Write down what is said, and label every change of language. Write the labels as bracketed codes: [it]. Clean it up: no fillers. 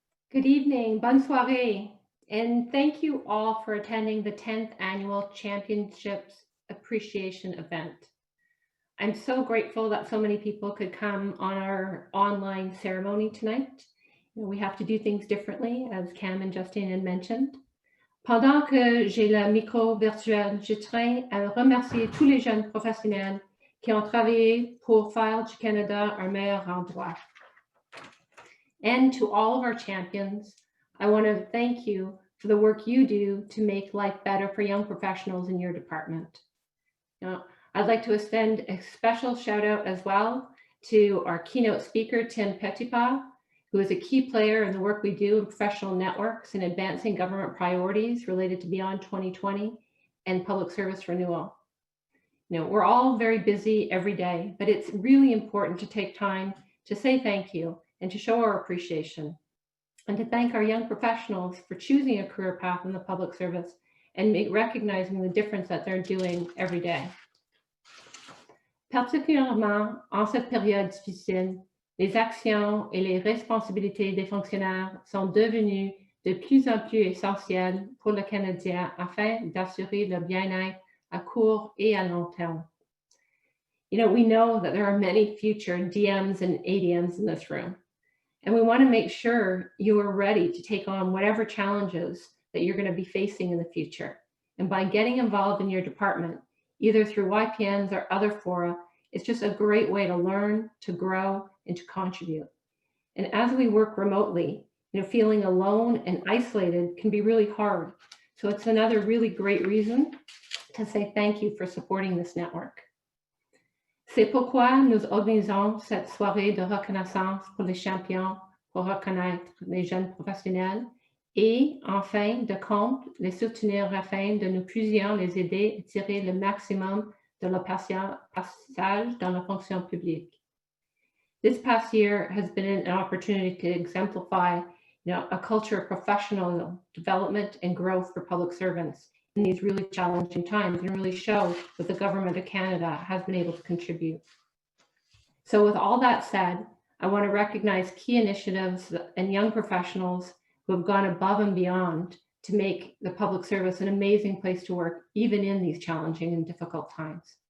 [en] Good evening, [fr] bonne soirée, [en] and thank you all for attending the 10th Annual Championships Appreciation event. I'm so grateful that so many people could come on our online ceremony tonight. We have to do things differently, as Cam and Justine had mentioned. [fr] Pendant que j'ai le micro virtuel, je tiens à remercier tous les jeunes professionnels qui ont travaillé pour faire du Canada un meilleur endroit. [en] And to all of our champions, I want to thank you for the work you do to make life better for young professionals in your department. Now, I'd like to extend a special shout out as well to our keynote speaker, Tim Petipa, who is a key player in the work we do in professional networks and advancing government priorities related to Beyond 2020 and public service renewal. We're all very busy every day, but it's really important to take time to say thank you and to show our appreciation, and to thank our young professionals for choosing a career path in the public service and recognizing the difference that they're doing every day. [fr] Particulièrement en cette période difficile, les actions et les responsabilités des fonctionnaires sont devenues de plus en plus essentielles pour le Canadien afin d'assurer le bien-être à court et à long terme. [en] We know that there are many future DMs and ADMs in this room, and we want to make sure you are ready to take on whatever challenges that you're going to be facing in the future. And by getting involved in your department, either through YPNs or other fora, it's just a great way to learn, to grow, and to contribute. And as we work remotely, feeling alone and isolated can be really hard. So it's another really great reason to say thank you for supporting this network. [fr] C'est pourquoi nous organisons cette soirée de reconnaissance pour les champions pour reconnaître les jeunes professionnels et, en fin de compte, les soutenir afin de nous puissions les aider à tirer le maximum de leur passage dans la fonction publique. [en] This past year has been an opportunity to exemplify a culture of professional development and growth for public servants in these really challenging times, and really show what the Government of Canada has been able to contribute. So with all that said, I want to recognize key initiatives and young professionals who have gone above and beyond to make the public service an amazing place to work, even in these challenging and difficult times.